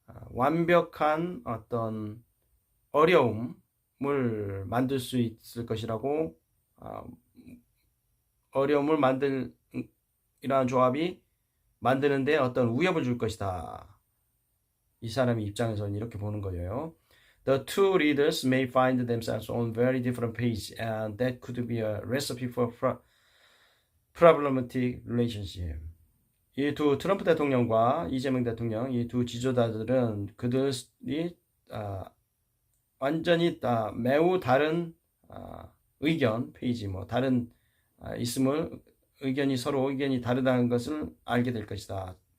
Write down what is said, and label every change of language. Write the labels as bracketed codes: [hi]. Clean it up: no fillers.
[ko] 완벽한 어떤 어려움을 만들 수 있을 것이라고 어려움을 이러한 조합이 만드는데 어떤 위협을 줄 것이다. 이 사람의 입장에서는 이렇게 보는 거예요. [en] The two leaders may find themselves on very different page, and that could be a recipe for problematic relationship. [ko] 이 두 트럼프 대통령과 이재명 대통령, 이 두 지도자들은 그들이 완전히 매우 다른 의견, 페이지 다른 의견이 서로 의견이 다르다는 것을 알게 될 것이다.